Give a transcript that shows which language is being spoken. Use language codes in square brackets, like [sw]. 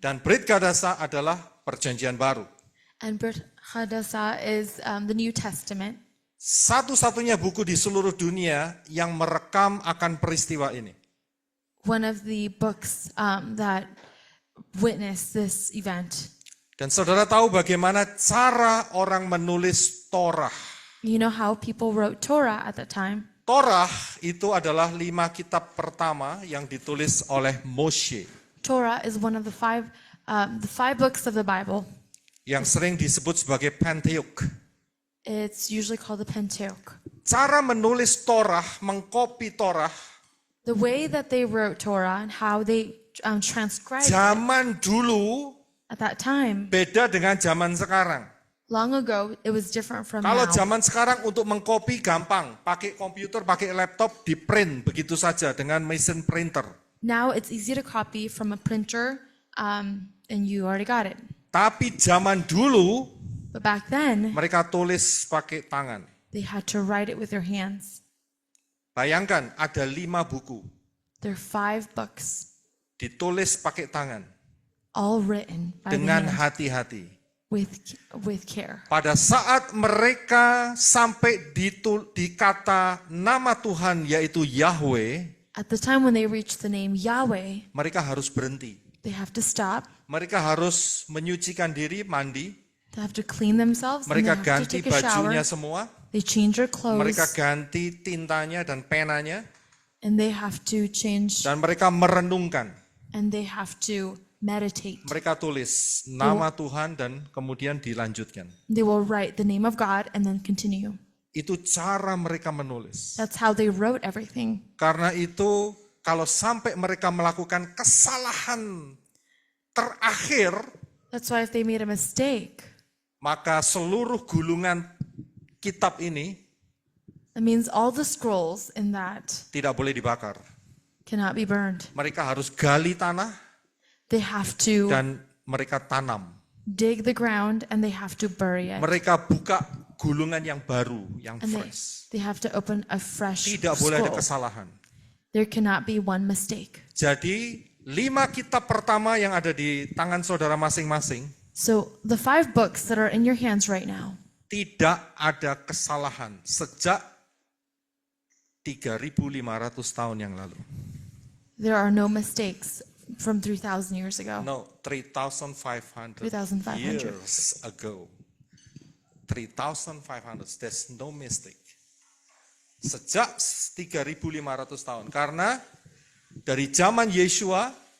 [id] Dan Brit Hadasah adalah Perjanjian Baru. [en] And Brit Hadasah is the New Testament. [id] Satu-satunya buku di seluruh dunia yang merekam akan peristiwa ini. [en] One of the books that witnessed this event. [id] Dan saudara tahu bagaimana cara orang menulis Torah. [en] You know how people wrote Torah at that time? [id] Torah itu adalah 5 kitab pertama yang ditulis oleh Moshe. [en] Torah is one of the five books of the Bible. [id] Yang sering disebut sebagai Pentateuch. [en] It's usually called the Pentateuch. [id] Cara menulis Torah, mengkopi Torah, [en] The way that they wrote Torah and how they transcribed it [id] zaman dulu [en] at that time, [id] beda dengan zaman sekarang. [en] long ago, it was different from [id] Kalau [en] now. [id] zaman sekarang untuk mengkopi gampang, pakai komputer, pakai laptop, di print begitu saja dengan mesin printer. [en] Now it's easy to copy from a printer, and you already got it. [id] Tapi zaman dulu [en] But back then, [id] mereka tulis pakai tangan. [en] they had to write it with their hands. [id] Bayangkan ada 5 buku [en] There are 5 books, [id] ditulis pakai tangan [en] all written by the [id] dengan [en] hand, [id] hati-hati. [en] with care. [id] Pada saat mereka sampai di kata nama Tuhan yaitu Yahweh, [en] At the time when they reach the name Yahweh, [id] mereka harus berhenti. [en] they have to stop. [id] Mereka harus menyucikan diri, mandi. [en] They have to clean themselves. And they [id] Mereka [en] have to [id] ganti [en] take a shower. [id] bajunya semua. [en] They change their [id] Mereka [en] clothes, [id] ganti tintanya dan penanya. [en] and they have to change, [id] Dan mereka merenungkan. [en] and they have to meditate. [id] Mereka tulis nama Tuhan dan kemudian dilanjutkan. [en] They will write the name of God and then continue. [id] Itu cara mereka menulis. [en] That's how they wrote everything. [id] Karena itu kalau sampai mereka melakukan kesalahan terakhir, [en] That's why if they made a mistake, [id] maka seluruh gulungan kitab ini [en] that means all the scrolls in that [id] tidak boleh dibakar. [en] cannot be burned. [id] Mereka harus gali tanah [en] They have to [id] dan mereka tanam. [en] dig the ground and they have to bury it. [id] Mereka buka gulungan yang baru, yang [en] And fresh. they have to open a fresh [id] Tidak boleh ada [en] scroll. [id] kesalahan. [en] There cannot be one mistake. [id] Jadi 5 kitab pertama yang ada di tangan saudara masing-masing [en] So the 5 books that are in your hands right now, [id] tidak ada kesalahan sejak 3.500 tahun yang lalu. [en] there are no mistakes from 3,000 years ago. No, 3,500 3,500. years ago. 3,500, there's no mistake. [id] Sejak 3.500 tahun. Karena dari zaman Yeshua,